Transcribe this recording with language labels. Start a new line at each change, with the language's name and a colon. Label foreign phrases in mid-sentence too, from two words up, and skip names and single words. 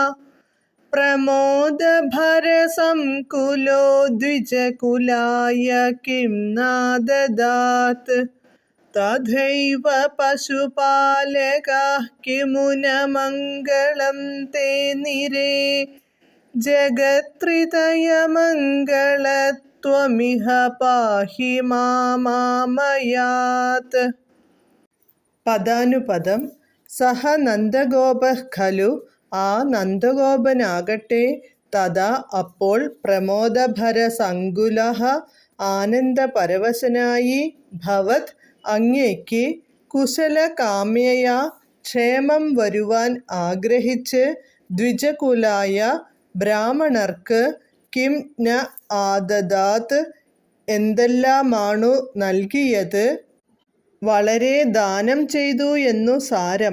Sanskrit: प्रमोदभरसंकुलो द्विजकुलाय किं नाददात् तथैव पशुपालकाः किमु न मङ्गलं ते निरे जगत्त्रितयमङ्गलत्वमिह पाहि मामामयात्.
Malayalam: പദാനുപദം.
Sanskrit: സഹ നന്ദഗോപഃ ഖലു,
Malayalam: ആ നന്ദഗോപനാകട്ടെ,
Sanskrit: തഥാ
Malayalam: അപ്പോൾ, പ്രമോദഭരസങ്കുലഃ ആനന്ദപരവശനായി, ഭവത് അങ്ങയ്ക്ക്, കുശലകാമ്യയാ ക്ഷേമം വരുവാൻ ആഗ്രഹിച്ച്, ദ്വിജകുലായ ബ്രാഹ്മണർക്ക്,
Sanskrit: കിം ന ആദദാത്
Malayalam: എന്തെല്ലാമാണു നൽകിയത്, വളരെ ദാനം ചെയ്തു എന്നു സാരം.